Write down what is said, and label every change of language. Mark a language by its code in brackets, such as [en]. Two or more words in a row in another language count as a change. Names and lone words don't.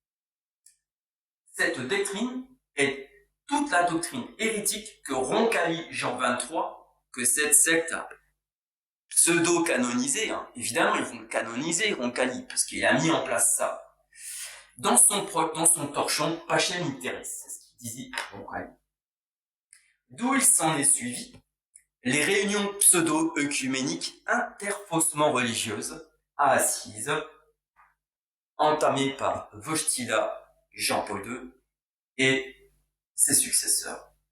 [fr] Cette doctrine est toute la doctrine hérétique que Roncalli Jean 23, que cette secte a pseudo-canonisée, évidemment ils vont le canoniser Roncalli parce qu'il a mis en place ça, dans son torchon Pacem in terris, c'est ce qu'il disait Roncalli. D'où il s'en est suivi les réunions pseudo-œcuméniques interfaussement religieuses à Assise, entamées par Wojtyla Jean-Paul II et ses successeurs.